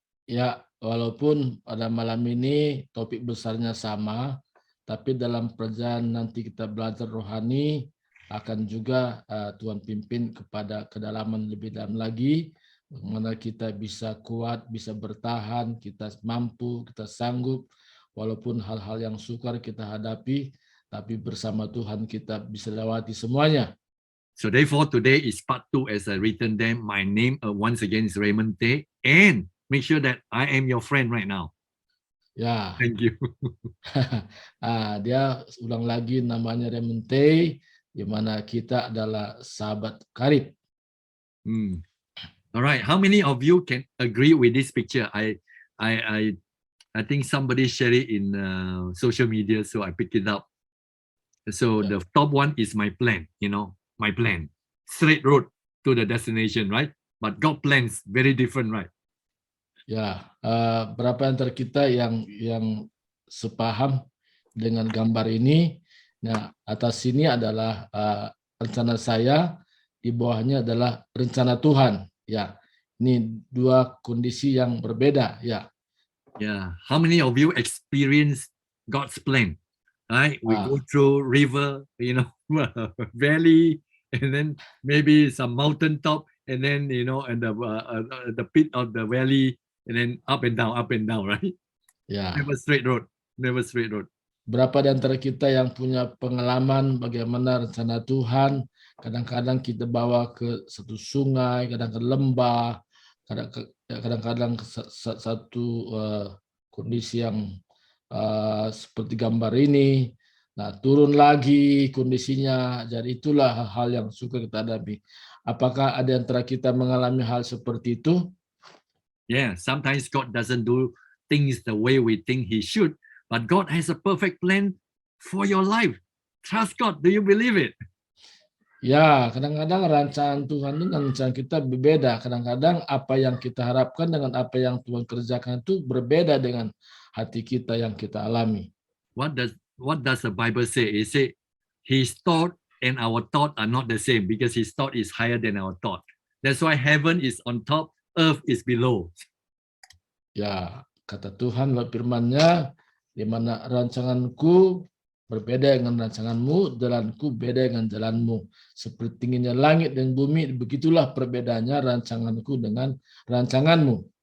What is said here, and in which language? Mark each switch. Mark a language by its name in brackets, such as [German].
[Indonesian] Ya, walaupun pada malam ini topik besarnya sama, tapi dalam perjalanan nanti kita belajar rohani akan juga Tuhan pimpin kepada kedalaman lebih dalam lagi, bagaimana kita bisa kuat, bisa bertahan, kita mampu, kita sanggup, walaupun hal-hal yang sukar kita hadapi, tapi bersama Tuhan kita bisa lewati semuanya. [English] So therefore, today is part 2 as I written them. My name once again is Raymond Tay, and make sure that I am your friend right now. [Indonesian] Ya. [English] Thank you. [Indonesian] Dia ulang lagi namanya Raymond Tay, di mana kita adalah sahabat karib. [English] All right. How many of you can agree with this picture? I think somebody shared it in social media, so I picked it up. So the top one is my plan. My plan, straight road to the destination, right? But God plans very different, right? [Indonesian] Ya, berapa antara kita yang sepaham dengan gambar ini? Nah, atas sini adalah rencana saya, di bawahnya adalah rencana Tuhan. Ya, ini dua kondisi yang berbeda. Ya. [English] Yeah. How many of you experience God's plan? right? We Ah, go through river, valley, and then maybe some mountain top, and then and the pit of the valley, and then up and down, right? [Indonesian] ya. [English] Never straight road, never straight road. [Indonesian] Berapa di antara kita yang punya pengalaman bagaimana rencana Tuhan, kadang-kadang kita bawa ke satu sungai, kadang ke lembah, kadang-kadang ke satu kondisi yang seperti gambar ini. Nah, turun lagi kondisinya. Jadi itulah hal yang suka kita hadapi. Apakah ada antara kita mengalami hal seperti itu? [English] Yeah, sometimes God doesn't do things the way we think He should, but God has a perfect plan for your life. Trust God. Do you believe it? [Indonesian] Ya, kadang-kadang rancangan Tuhan dengan rancangan kita berbeda. Kadang-kadang apa yang kita harapkan dengan apa yang Tuhan kerjakan itu berbeda dengan hati kita yang kita alami. [English] What does the Bible say? It say His thought and our thought are not the same because His thought is higher than our thought. That's why heaven is on top, earth is below. [Indonesian] Ya, kata Tuhan lewat firman-Nya, di mana rancanganku berbeda dengan rancanganmu, jalanku beda dengan jalanmu. Seperti tingginya langit dan bumi, begitulah perbedaannya rancanganku dengan rancanganmu.